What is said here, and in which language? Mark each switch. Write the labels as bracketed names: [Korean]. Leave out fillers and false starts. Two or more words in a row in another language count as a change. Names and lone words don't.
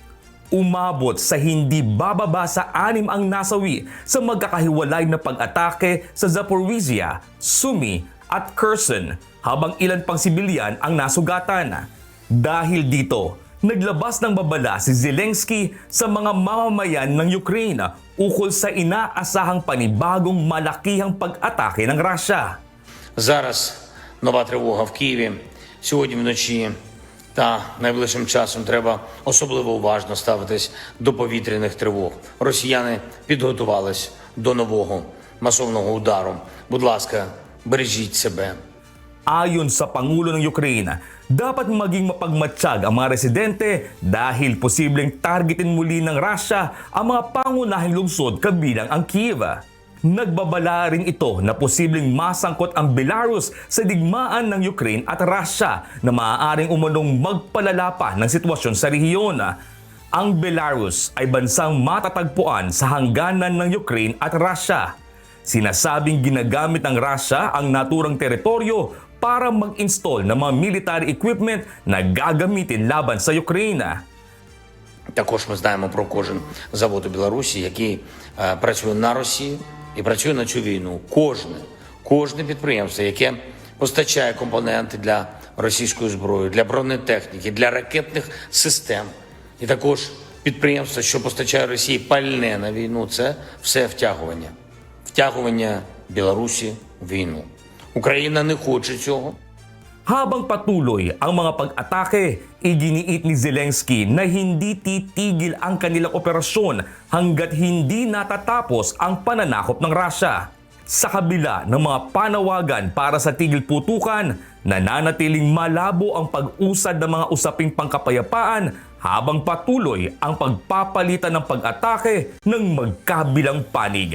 [Filipino] Umabot sa hindi bababa sa 6 ang nasawi sa magkakahiwalay na pag-atake sa Zaporizhia, Sumy at Kherson, habang ilan pang sibilyan ang nasugatan. Dahil dito, naglabas ng babala si Zelensky sa mga mamamayan ng Ukraine ukol sa inaasahang panibagong malakihang pag-atake ng Russia. [Ukrainian] Зараз нова тривога в Києві. Сьогодні вночі та найближчим часом треба особливо уважно ставитись до повітряних тривог. Росіяни підготувались до нового масовного удару. Будь ласка, бережіть себе. [Filipino] Ayon sa Pangulo ng Ukraine, dapat maging mapagmatsyag ang mga residente dahil posibleng targetin muli ng Russia ang mga pangunahing lungsod kabilang ang Kiev. Nagbabala rin ito na posibleng masangkot ang Belarus sa digmaan ng Ukraine at Russia na maaaring umunong magpalala pa ng sitwasyon sa rehiyon. Ang Belarus ay bansang matatagpuan sa hangganan ng Ukraine at Russia. Sinasabing ginagamit ng Russia ang naturang teritoryo para mag-install ng mga [English] military equipment [Filipino] na gagamitin laban sa Україна. [Ukrainian] Також ми знаємо про кожен завод у Білорусі, який працює на Росію і працює на цю війну. Кожне підприємство, яке постачає компоненти для російської зброї, для бронетехніки, для ракетних систем. І також підприємство, що постачає Росії пальне на війну, це все втягування. Втягування Білорусі в війну. Україна не хоче цього. [Filipino] Habang patuloy ang mga pag-atake, iginiit ni Zelensky na hindi titigil ang kanilang operasyon hanggat hindi natatapos ang pananakop ng Russia. Sa kabila ng mga panawagan para sa tigil putukan, nananatiling malabo ang pag-usad ng mga usaping pangkapayapaan habang patuloy ang pagpapalitan ng pag-atake ng magkabilang panig.